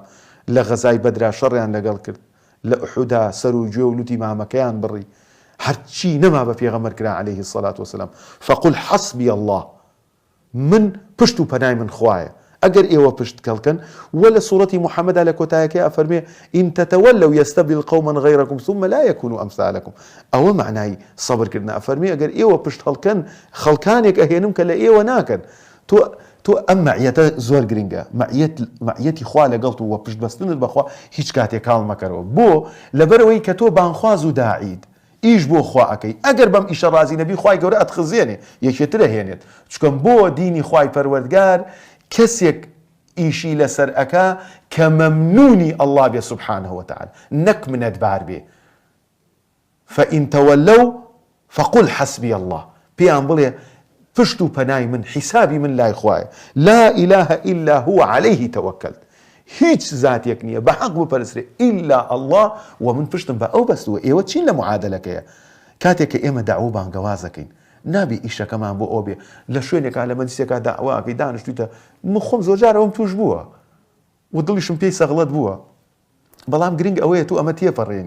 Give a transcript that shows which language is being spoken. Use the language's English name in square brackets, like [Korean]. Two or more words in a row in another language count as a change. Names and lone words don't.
[Central Kurdish] لە غەزای بەدرا شەڕیان لەگەڵ کرد، لە ئوحودا سەر و گوێ و لوتی مامەکەیان بڕی، هەرچی نەما بە پێغەمبەر کرا [Arabic] عەلەیهی السەڵات وەسەلام. فەقول حەسبی الله، [Central Kurdish] من پشت و پەنای من خوایە. ئەگەر ئێوە پشت کەڵکەن، وە لە سوورەتی محەممەدا لە کۆتایەکەی ئەفەرمێ: [Arabic] ئین تەتەوەلەو یەستەبدل قەومەن غەیرەکم ثم لا یەکونوا ئەمثالەکم. [Central Kurdish] ئەوە معنای سەبرکردنە. ئەفەرمێ ئەگەر ئێوە پشت هەڵکەن، خەڵکانێک ئەهێنم کە لە ئێوە ناکەن. تۆ ئەم مەعیەتە زۆر گرنگە، مەعیەتی خوا لەگەڵت و پشت بەستنت بەخوا هیچ کاتێک کاڵ مەکەرەوە. بۆ لەبەرەوەی کە تۆ بانخواز و داعید، ئیش بۆ خوا ئەەکەی. ئەگەر بەم ئیشە ڕازی نەبی، خوای گەورە ئەتخزێنێ، یەکێترە هێنێت. چکەم بۆ دینی خوای پەروەردگار کەسێک ئیشی لەسەر ئەکا کە مەمنونی ئەڵڵا بێ [Arabic] سوبحانه وتعالى، [Central Kurdish] نەک منەتبار بێ. [Arabic] فإن تولوا فقل حسبي الله، [Central Kurdish] پێیان بڵێ پشت و پەنای من، حیسابی من لای خوایە. [Arabic] لا إله إلا هو عليه توكلت، [Central Kurdish] هیچ زاتێک نییە بە حەق بپەرسرێ [Arabic] ئیلا ئەڵڵا، [Central Kurdish] و من پشتم بە ئەو بەستووە. ئێوە چین لە معادلەکەیە؟ کاتێک کە ئێمە داوا و بانگەوازەکەین، نابێ ئیشەکەمان بۆ ئەو بێ لە شوێنێکا لە مەجلیسێکا داواکەی دانیشتویتە. من خۆم زۆر جار ئەوم توش بووە و دڵیشم پێی سەغڵەت بووە، بەڵام گرنگ ئەوەیە تو ئەمە تێپەڕێنی.